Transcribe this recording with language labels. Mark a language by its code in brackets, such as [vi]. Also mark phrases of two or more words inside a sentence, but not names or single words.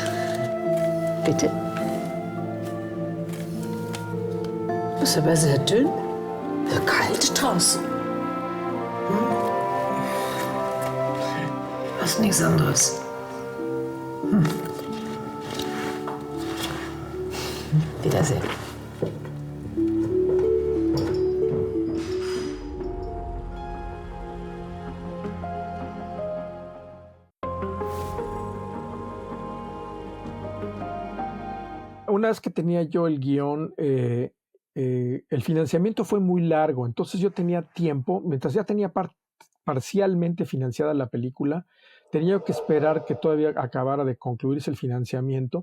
[de] Bitte. Ist aber sehr dünn. Sehr kalt draußen. Was nichts anderes. Wiedersehen. [es] Una vez que tenía yo el guión, el financiamiento fue muy largo, entonces yo tenía tiempo, mientras ya tenía parcialmente financiada la película, tenía que esperar que todavía acabara de concluirse el financiamiento.